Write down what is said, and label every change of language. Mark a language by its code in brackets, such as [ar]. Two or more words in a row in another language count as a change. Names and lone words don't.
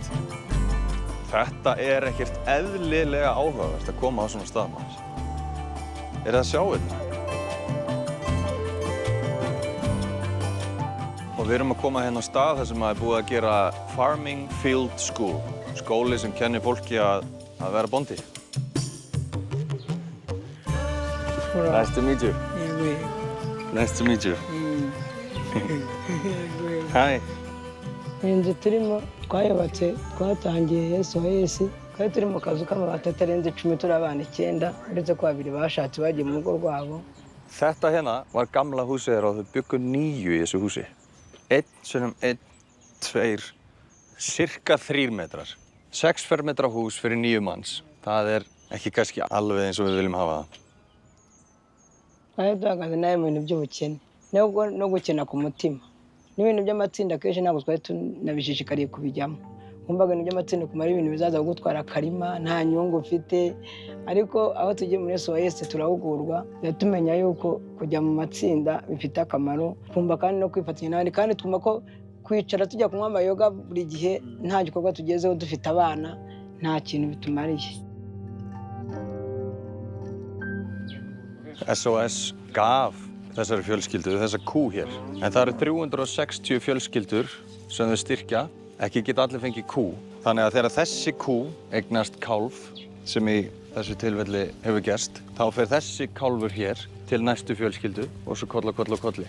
[is] Þetta er ekkert eðlilega áhugavert að koma á svona stað, maður. Er það að sjá þetta? Og við erum að koma hérna á stað þar sem er búið að gera Farming Field School, skóli sem kennir fólki að vera bóndi. [en] Nice to meet you. Nice to meet you. Hi. [rw] Inzu turimo twayubatse twatangiye SOS, twari turi mu kazu k'amabati atarenze 10 turi abana 9, uretse ko 2 bashatse bagiye mu rugo rwabo. [is] Þetta hérna var gamla húsið þeirra og þau byggu 9 í þessu húsi. 1 sinnum 1, 2, cirka 3 metrar. 6 fermetra hús fyrir 9 manns. Það er ekki kannski alveg eins og við viljum hafa það. [rw] Twari duhagaze nawe mu bintu by'ubukene no gukena ku mutima. N'ibintu by'amatsinda kenshi ntabwo twari tunabishishikariye kubijyamo. Nkumvaga ibintu by'amatsinda kumara ibintu bizaza kugutwara akarima nta nyungu ufite, ariko aho tugiye muri SOS turahugurwa tumenya yuko kujya mu matsinda bifite akamaro, twumva kandi no kwifatanya n'abandi, kandi twumva ko kwicara tujya kunywa amayoga buri gihe nta gikorwa tugezeho dufite abana nta kintu bitumariye. [is] SOS gaf þessari fjölskyldu þessa kú hér. En það eru 360 fjölskyldur sem þau styrkja. Ekki geta allir fengið kú. Þannig að þegar þessi kú eignast kálf, sem í þessu tilfelli hefur gerst, þá fer þessi kálfur hér til næstu fjölskyldu og svo koll og koll og kolli.